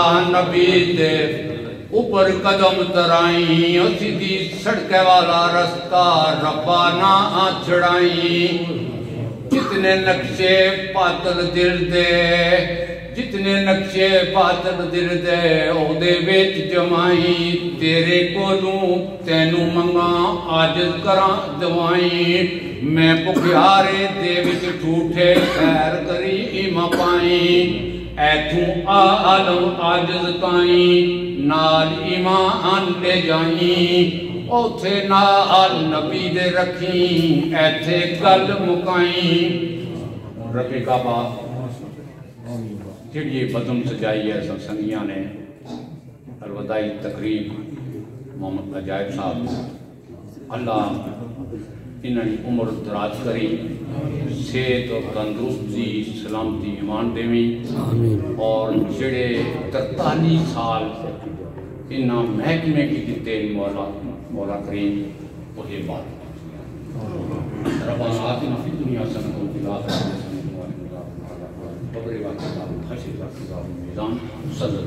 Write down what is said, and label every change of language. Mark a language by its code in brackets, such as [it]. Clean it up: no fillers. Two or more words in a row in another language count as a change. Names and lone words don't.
[pa] نبی دے اوپر قدم ترائی، سیدھی سڑک والا راستہ ربا نہ چھڑائی، جتنے نقشے پاتل دل دے جتنے نقشے پاتل دل دے اودے وچ جمائی، تیرے کولوں تینوں منگاں عاجز کراں دوائی، میں بھکھیارے دے وچ ٹھوٹھے خیر کری ایماں پائی، ایتھوں इमा पाई, ऐथू عالم عاجز تائی نال ایمان لے جائی, اوتھے نال نبی دے رکھی ایتھے گل مکائیں رب کعبہ جڑی بدم سجائی ہے سنگیاں نے الوداعی تقریب محمد عجائب صاحب اللہ انہاں عمر دراز کری صحت اور تندرستی سلامتی ایمان دیویں اور جڑے 43 سال انہاں محکمے کی دیتے مولا کریم وہی بات [ar] ربنا آتنا فی الدنیا حسنۃ وفی الآخرۃ حسنۃ وقنا عذاب النار